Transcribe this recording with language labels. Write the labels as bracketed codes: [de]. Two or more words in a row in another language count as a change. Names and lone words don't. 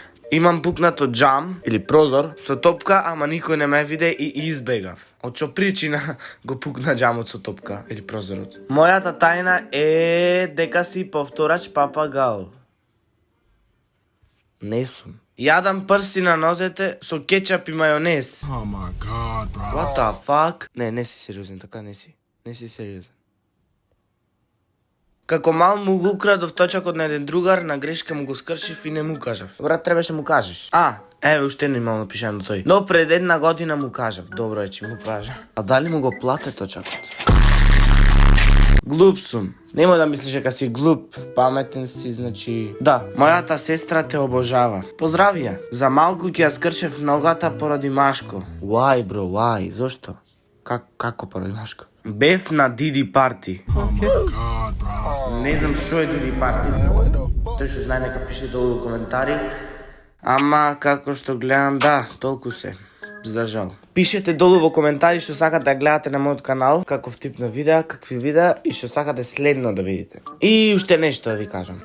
[mk] Имам пукнато джам, или прозор, со топка, ама никој не ме виде и избегав. Од што причина го пукна джамот со топка, или прозорот. Мојата тајна е дека си повторач папагал. Не сум. Јадам прсти на нозете со кетчап и мајонез. [en] Oh my god, bro. What the fuck? [mk] Не си сериозен, така не си. Не си сериозен. Како мал му го украдов точакот на еден другар, на грешка му го скршив и не му кажав. Брат, требаше му кажеш. Еве, уште не имам напишано тој. Но пред една година му кажав. Добро е, че му кажа. А дали му го плате точакот? Глуп сум. Немој да мислиш дека си глуп, паметен си, значи... Да, мојата сестра те обожава. Поздрави ја. За малку ќе ја скршев ногата поради Машко. [en] Why, bro, why? [mk] Зошто? Како поради Машко? Бев на Диди парти. [en] Oh my god, bro. [mk] Не знам шо е Диди парти. Тој што знае нека пише долу во коментари. Ама како што гледам, да, толку се. За жал. Пишете долу во коментари што сакате да гледате на мојот канал, каков тип на видеа, какви видеа и што сакате следно да видите. И уште нешто да ви кажам.